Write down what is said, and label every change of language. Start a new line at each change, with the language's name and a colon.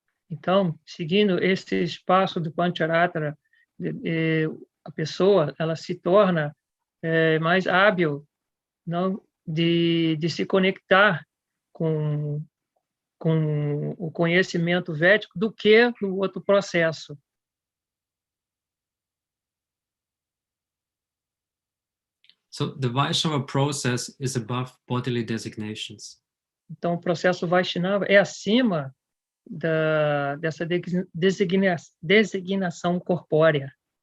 Portuguese: Então, seguindo esse espaço do Pancharatra, a pessoa ela se torna mais hábil, não, de se conectar com o conhecimento védico do que no outro processo.
English: So the Vaishnava process is above bodily designations.
Portuguese: Então, o processo Vaishnava é acima dessa designação corpórea.